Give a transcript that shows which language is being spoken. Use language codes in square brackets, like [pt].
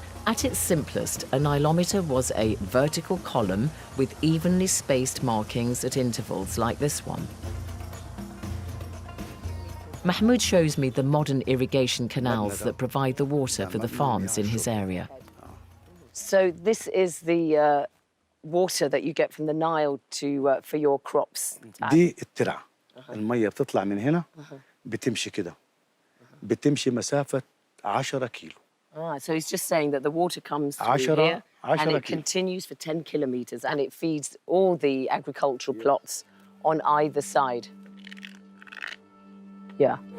[en] At its simplest, a nilometer was a vertical column with evenly spaced markings at intervals like this one. Mahmoud shows me the modern irrigation canals that provide the water for the farms in his area. So this is the water that you get from the Nile to for your crops. [ar] دي الترعة. المية بتطلع من هنا بتمشي كده. بتمشي مسافة 10 كيلو. [en] So he's just saying that the water comes through here and it continues for 10 kilometers and it feeds all the agricultural plots on either side. Yeah.